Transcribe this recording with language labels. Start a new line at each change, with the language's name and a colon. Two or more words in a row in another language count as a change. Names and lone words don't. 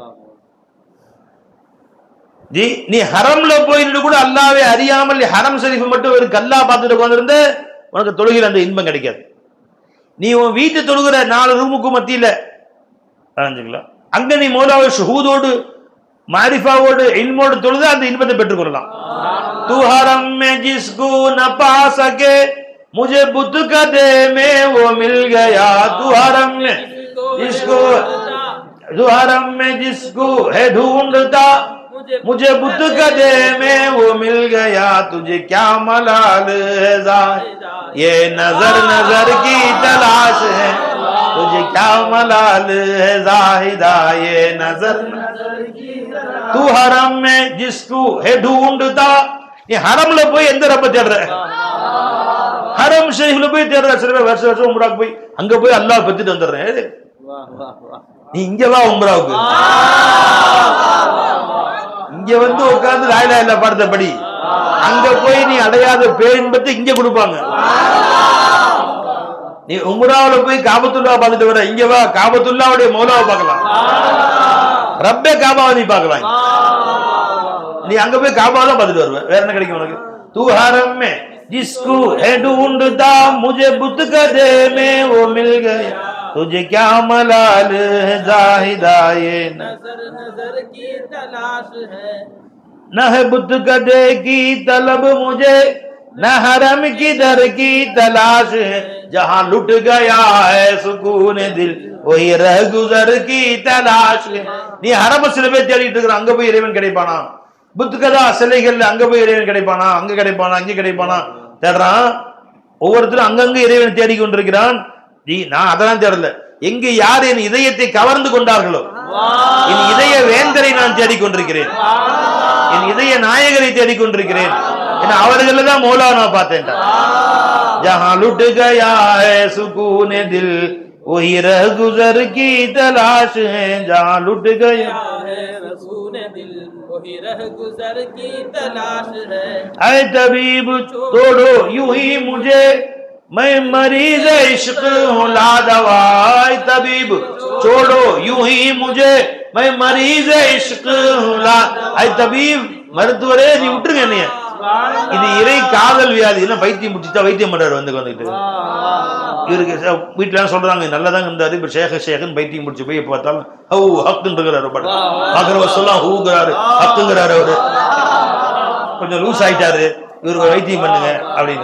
Tamil: நீ ஹரம்ல போயிட்டு கூட அல்லாஹ்வை அறியாமல் ஹரம் ஷரீஃப் மட்டும் ஒரு கல்லா பார்த்துட்டு உட்கார்ந்திருந்த உனக்கு தொழுகையில் அந்த இன்பம் கிடைக்காது. நீ உன் வீட்டு தொழுகிற 4 ரூமுக்கு மத்தியில அங்க நீ மௌலாவை ஷுஹூதோடு மாரிஃபாவோடு இல்மோடு தொழுது அந்த இன்பத்தை பெற்றுக்கொள்ளலாம்.
Urdu: تو حرم میں جس کو نہ پا سکے مجھے بت کدے میں وہ مل گیا، تو حرم میں جس کو ہے ڈھونڈتا مجھے بت کدے میں وہ مل گیا، تجھے کیا ملال ہے یہ نظر نظر کی تلاش ہے، تجھے کیا ملال ہے زاہدا یہ نظر تو حرم میں جس کو ہے ڈھونڈتا.
Tamil: நீ ஹரம்ல போய் எந்த ரப்ப தேடுற? ஹரம் ஷரீஃப்ல போய் தேடுற. சில பேர் வருஷம் வருஷம் உம்ராக்கு போய் அங்க போய் அல்லாஹ் பத்திட்டு வந்துடுறேன். நீ இங்க வா உம்ராவுக்கு, இங்க வந்து உட்கார்ந்து
Arabic: لا إله إلا الله
Tamil: பாடத்தை படி. அங்க போய் நீ அடையாத பேரின்பத்தை இங்க கொடுப்பாங்க. நீ உம்ராவுல போய் காபத்துல்லா பார்த்துட்டு வர, இங்க வா காபத்துல்லாவுடைய மௌலாவை பார்க்கலாம், ரப்பே காபாவை நீ பார்க்கலாம். நீ அங்க போய் காபாவை தான் பார்த்துட்டு வருவ, வேற என்ன கிடைக்கும் உனக்கு?
Urdu: تو حرم میں جس کو ہے ڈھونڈتا مجھے بت کدے میں وہ مل گیا، تجھے کیا ملال ہے زاہدا یہ نظر نظر کی تلاش ہے، نہ ہے بت کدے کی طلب مجھے نہ حرم کی در کی تلاش ہے، جہاں لٹ گیا ہے سکون دل وہی رہ گزر کی تلاش ہے.
Tamil: நீ ஹரம் சில பேர் தேடிட்டு இருக்கிற, அங்க போய் இறைவன் கிடைப்பானா? புத்துக்கதா சிலைகள் அங்க போய் இறைவன் கிடைப்பானா? அங்க கிடைப்பானா? அங்க கிடைப்பானா? தேடுறான். ஒவ்வொருத்தரும் அங்கங்க இறைவன் தேடிக்கொண்டிருக்கிறான். நான் அதெல்லாம் தேடல. எங்கு யார் என் இதயத்தை கவர்ந்து கொண்டார்களோ, என் இதய வேந்தரை நான் தேடிக்கொண்டிருக்கிறேன், என் இதய நாயகரை தேடிக்கொண்டிருக்கிறேன். ஏன்னா அவர்கள் தான் மௌலா நான் பார்த்தேன்.
Urdu: جہاں لٹ گیا ہے سکون دل وہی رہ گزر کی تلاش ہے، جہاں لٹ گیا ہے رسول دل وہی رہ گزر کی تلاش ہے. اے طبیب توڑو یوں ہی مجھے میں مریض عشق ہوں لا دوا، اے طبیب چھوڑو یوں ہی مجھے میں مریض عشق ہوں لا. اے طبیب
Tamil: மருத்துவரே நீ விட்டுருங்க என்னைய, இது இறை காதல் வியாதி, இல்ல பைத்தியம் முடிச்சுட்டா வைத்தியம் பண்றாரு வந்துட்டு. இவருக்கு வீட்டுல சொல்றாங்க நல்லதாங்க இருந்தாரு, இப்ப ஷேகன் பைத்தியம் முடிச்சு போய் பார்த்தாலும் ஹவு ஹக்குன்றாரு, பாக்குறவ சொல்ல ஹூங்கிறாரு, ஹக்குங்கிறாரு. அவரு கொஞ்சம் லூஸ் ஆயிட்டாரு, இவருக்கு வைத்தியம் பண்ணுங்க அப்படின்னு.